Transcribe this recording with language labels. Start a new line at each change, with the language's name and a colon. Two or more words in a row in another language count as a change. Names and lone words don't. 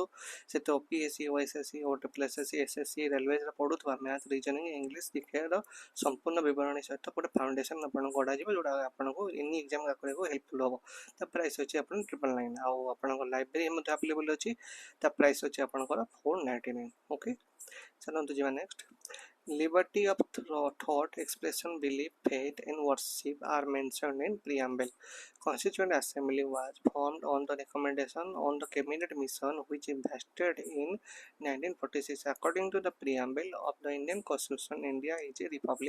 Odia: ସେଥିରେ OPSC OSSC OTPSSC SSC ରେଲୱେଜରେ ପଢ଼ୁଥିବା
English: math reasoning English
Odia: ଜିକେର ସମ୍ପୂର୍ଣ୍ଣ ବିବରଣୀ ସହିତ ଗୋଟେ ଫାଉଣ୍ଡେସନ୍ ଆପଣଙ୍କୁ ଗଢ଼ାଯିବ ଯେଉଁଟା ଆପଣଙ୍କୁ
English: any exam
Odia: କରିବାକୁ ହେଲ୍ପଫୁଲ୍ ହେବ। ତା ପ୍ରାଇସ୍ ଅଛି ଆପଣ 999। ଆଉ ଆପଣଙ୍କ ଲାଇବ୍ରେରୀ ମଧ୍ୟ ଆଭେଲେବୁଲ୍ ଅଛି। ତା ପ୍ରାଇସ୍ ଅଛି ଆପଣଙ୍କର 499। ଓକେ, ଚାଲନ୍ତୁ ଯିବା ନେକ୍ସଟ।
English: Liberty of thought, expression, belief, faith and worship are mentioned in preamble. Constituent Assembly was formed on the recommendation on the cabinet mission which invested in 1946. According to the preamble of the Indian Constitution, India is a republic.